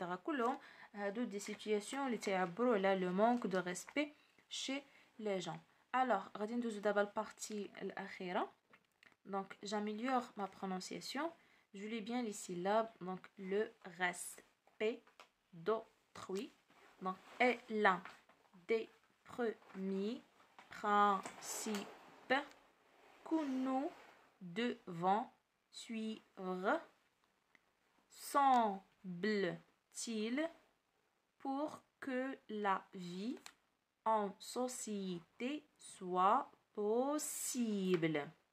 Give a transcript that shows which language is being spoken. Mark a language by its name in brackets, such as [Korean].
[Arabic] كلهم هادو [French] des situations [Arabic] اللي تعبروا على [French] le manque de respect [Arabic] chez les gens. Alors, غادي ندوزو دابا البارتي الأخيرة. [French] Donc, j'améliore ma prononciation. Je lis bien les syllabes. Donc, le respect d'autrui. Donc, est l'un des premiers principes que nous devons suivre, semble-t-il, pour que la vie en société soit possible.